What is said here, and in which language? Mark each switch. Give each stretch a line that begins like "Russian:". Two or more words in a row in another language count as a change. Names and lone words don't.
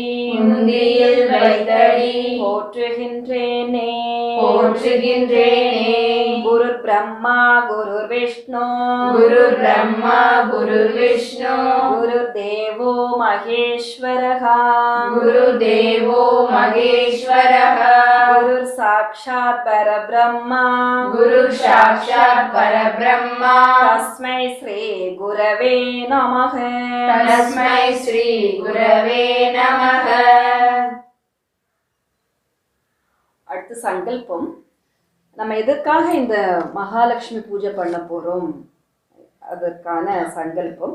Tamil: உந்தியில் வைத்தடி போற்றுகின்றேனே போற்றுகின்றேனே.
Sanskrit: गुरु ब्रह्मा गुरु विष्णु गुरु ब्रह्मा गुरु विष्णु गुरु देवो महेश्वरः गुरु देवो महेश्वरः गुरु साक्षात् परब्रह्मा गुरु साक्षात् परब्रह्मा तस्मै श्री गुरवे नमः. तस्मै श्री गुरवे नमः.
Tamil: அடுத்து சங்கல்பம். நம்ம எதற்காக இந்த மகாலட்சுமி பூஜை பண்ண போறோம், அதற்கான சங்கல்பம்.